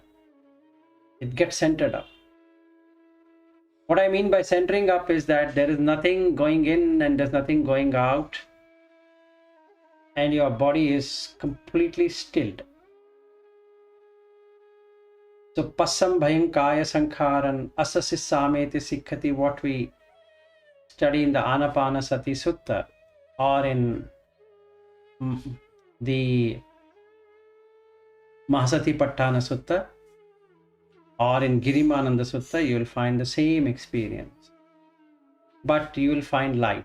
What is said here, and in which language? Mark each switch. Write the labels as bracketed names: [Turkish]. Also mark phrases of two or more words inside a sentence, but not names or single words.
[English] It gets centered up. What I mean by centering up is that there is nothing going in and there's nothing going out, and your body is completely stilled. [Pali] So Paṭisambhidāmagga kaya sankharan asasi sameti sikkati, [English] what we study in the Ānāpānassati sutta or in the Mahasatipatthana sutta or in Girimananda sutta, you will find the same experience, but you will find light.